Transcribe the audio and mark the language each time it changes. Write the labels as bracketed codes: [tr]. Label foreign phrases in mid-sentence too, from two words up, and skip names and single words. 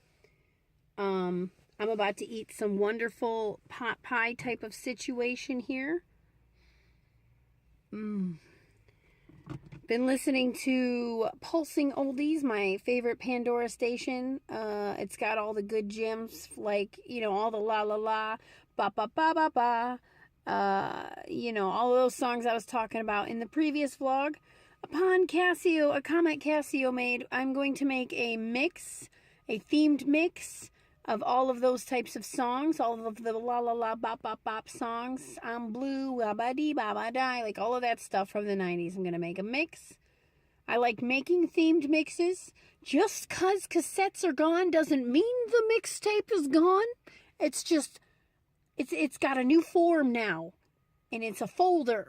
[en] I'm about to eat some wonderful pot pie type of situation here. Been listening to Pulsing Oldies, my favorite Pandora station. It's got all the good gems, like, you know, all the la la la, ba ba ba ba ba. You know, all those songs I was talking about in the previous vlog. Upon a comment Casio made, I'm going to make a mix, a themed mix of all of those types of songs, all of the la la la bop bop bop songs. I'm blue, ba ba dee ba ba die, like all of that stuff from the 90s. I'm gonna make a mix. I like making themed mixes. Just 'cause cassettes are gone doesn't mean the mixtape is gone. It's just it's got a new form now, and it's a folder.